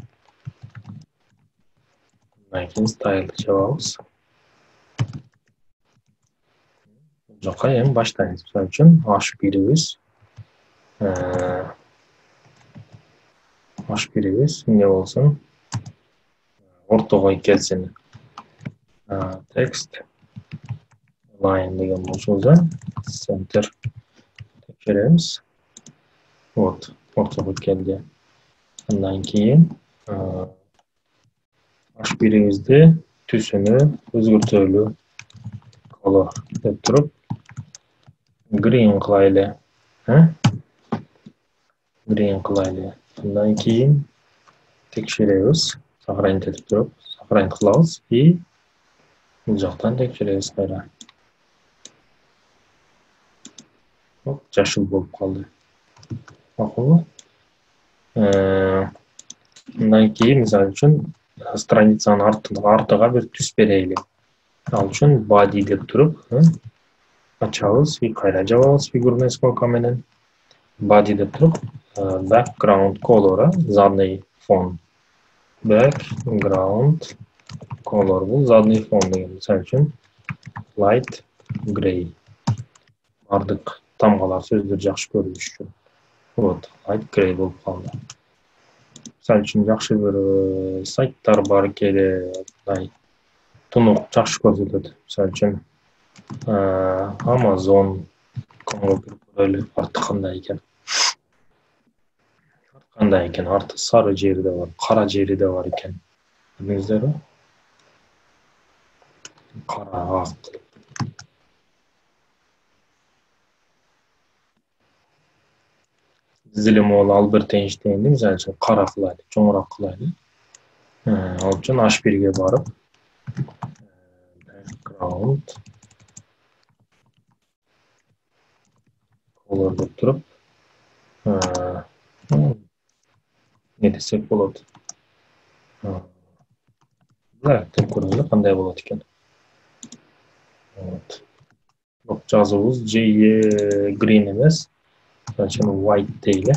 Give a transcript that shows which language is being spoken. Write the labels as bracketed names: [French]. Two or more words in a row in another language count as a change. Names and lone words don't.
[Kyrgyz] Андан кийин style чабабыз. Жака эми баштайбыз. Мисалы үчүн H1'ибиз эмне болсун? Ортого келсин. Text line деген болсо, center текшеребиз. Вот, ортого келди. Андан кийин H1'имизде түсүнү өзгөртөлү color деп туруп green кылайлы. Green кылайлы. Андан кийин текшеребиз. Сохранить этип туруп, сохранить кылабыз и бул жактан текшеребиз кайра. Жашыл болуп калды. Макулбу? Андан кийин мисалы үчүн страницанын артыга бир түс берели. Ал үчүн body деп туруп, ачабыз и кайра жабабыз [Russian] фигурный скобка [Kyrgyz] менен. Body деп туруп, [English] background color, [Russian] задний фон. [English] Background color [Kyrgyz] бул [Russian] задний фон [Kyrgyz] деген. Мисалы үчүн [English] light gray. [Kyrgyz] Бардык тамгалар сөздөр жакшы көрүнүш үчүн. Вот, [English] light gray [Kyrgyz] болуп калды. Мисалы үчүн жакшы бир сайттар бар келе, тунук жакшы көрсөтөт. Мисалы үчүн Amazon көрөлү арты кандай экен. Кандай экен, арты сары жери да бар, кара жери да бар экен. Билиңиздерби? Кара ак. Биз деле могул Альберт Эйнштейнди мисалы үчүн кара кылайлы, чоңураак кылайлы. Ал үчүн H1'ге барып, [English] background color [Kyrgyz] деп туруп, не десек болот. Black деп көрөлү, кандай болот экен. Вот. Жазуубуз green эмес. Значит, white deyli.